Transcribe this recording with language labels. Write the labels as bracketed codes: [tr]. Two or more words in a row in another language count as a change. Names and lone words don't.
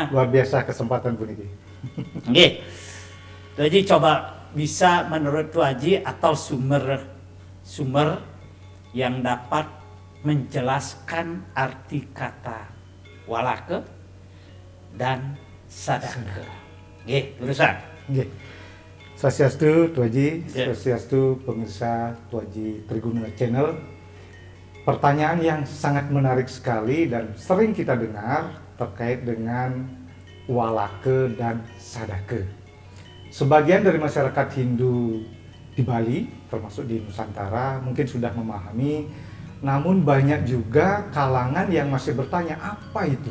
[id] Luar biasa kesempatan pun ini. Oke. Tuh Haji, coba bisa menurut Tuh Haji atau sumber yang dapat menjelaskan arti kata walake dan sadake. Nggih, urusan. Nggih. Swastiastu, Tuh Haji, Swastiastu pemirsa Tuh Haji Triguna Channel. Pertanyaan yang sangat menarik sekali dan sering kita dengar terkait dengan walake dan sadake. Sebagian dari masyarakat Hindu di Bali, termasuk di Nusantara, mungkin sudah memahami, namun banyak juga kalangan yang masih bertanya apa itu.